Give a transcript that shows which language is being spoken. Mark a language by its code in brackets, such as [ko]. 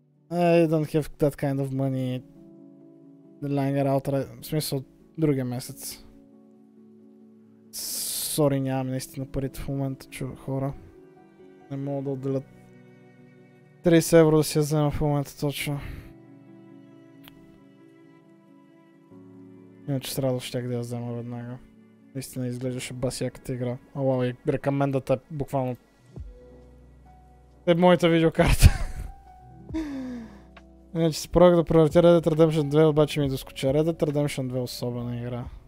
[en] I don't have that kind of money. Lying out, [bg] в смисъл другия месец. Сори, нямам наистина парите в момента, хора. Не мога да отделят 30 евро да си я взема в момента точно. Иначе с радост щях да я взема веднага. Наистина изглеждаше баси яката игра. Вау, и рекомендата е буквално моята видеокарта. Иначе си пробвах да превъртя Red Dead Redemption 2, обаче ми доскоча. Red Dead Redemption 2 е особена игра.